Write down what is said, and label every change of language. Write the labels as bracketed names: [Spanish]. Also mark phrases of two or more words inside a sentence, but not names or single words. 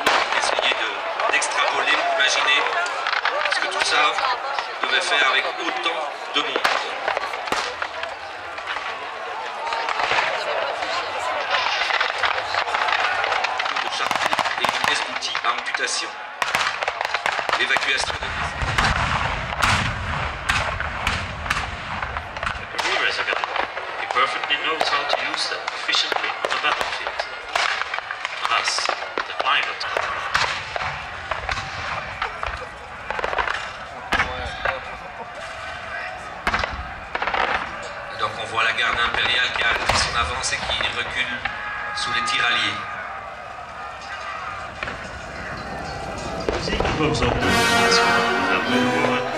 [French] Donc essayez d'extrapoler, imaginer ce que tout ça devait faire avec autant de monde. De charpie et une pièce d'outils à amputation. L'évacuation de [English] He perfectly knows how to use them efficiently on the battlefield. Thus, the climate. [French] Donc on voit la garde impériale qui a arrêté son avance et qui recule sous les tirs alliés. [Dutch] Zeker voor zo'n